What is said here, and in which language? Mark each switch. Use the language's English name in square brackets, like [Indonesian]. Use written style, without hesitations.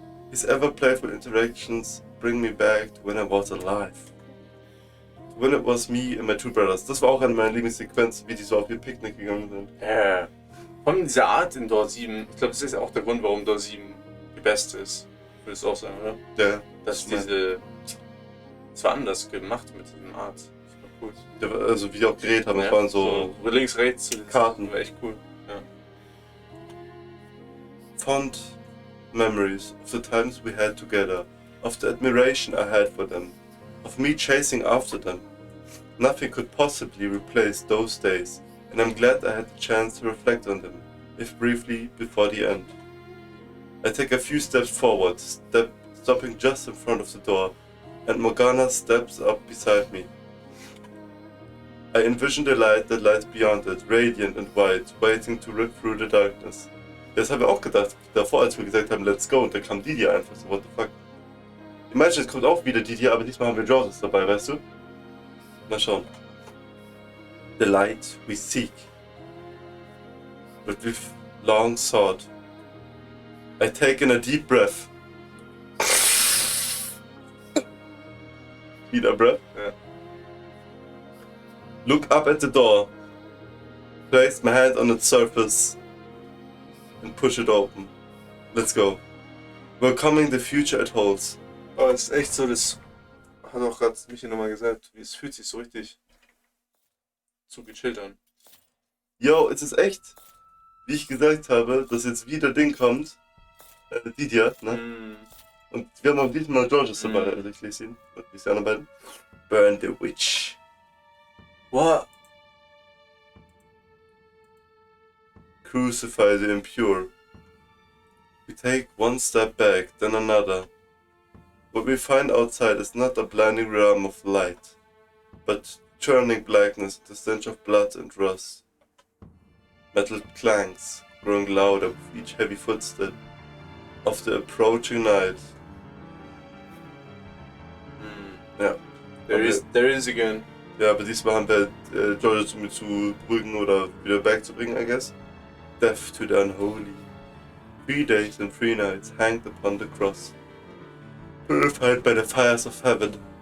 [English] His ever playful interactions bring me back to when I was alive. When it was me and my two brothers. [German] Das war auch eine meiner Lieblingssequenzen, wie die so auf ihr Picknick gegangen sind. Ja. Vor allem diese Art in Door 7, ich glaube, das ist auch der Grund, warum Door 7 die beste ist. Würdest du auch sagen, oder? Ja. Dass diese. Es war anders gemacht mit diesem Art. Das war cool. Ja, also wie die auch geredet haben, das waren so links, rechts, Karten. War echt cool. Ja. [English] Fond memories of the times we had together, of the admiration I had for them, of me chasing after them. Nothing could possibly replace those days, and I'm glad I had the chance to reflect on them, if briefly, before the end. I take a few steps forward, stopping just in front of the door, and Morgana steps up beside me. I envision the light that lies beyond it, radiant and white, waiting to rip through the darkness. [German] Das haben wir auch gedacht, davor, als wir gesagt haben, [English] let's go, [German] und dann kam Didier einfach so, [English] what the fuck. Imagine, [German] es kommt auch wieder Didier, aber diesmal haben wir Georges dabei, weißt du? Mal schauen. [English] The light we seek, but we've long sought. I take in a deep breath. [German] Wieder breath? [English] Yeah. Look up at the door. Place my hand on its surface and push it open. Let's go. Welcoming the future it holds. [German] Oh, es ist echt so, das hat auch gerade Michi nochmal gesagt, es fühlt sich so richtig zu gechillt an. Yo, es ist echt, wie ich gesagt habe, dass jetzt wieder Ding kommt, Didier, ne? Und wir haben auch diesmal Georges dabei, also ich lese ihn, ich lese die anderen beiden. [English] Burn the witch. What? Crucify the impure. We take one step back, then another. What we find outside is not a blinding realm of light, but churning blackness, the stench of blood and rust. Metal clanks, growing louder with each heavy footstep of the approaching night. [German] Ja. [English] There is again. [German] Ja, aber diesmal haben wir George zu beruhigen oder wieder back zu bringen, [English] I guess. Death to the unholy. 3 days and 3 nights hanged upon the cross. Purified by the fires of heaven.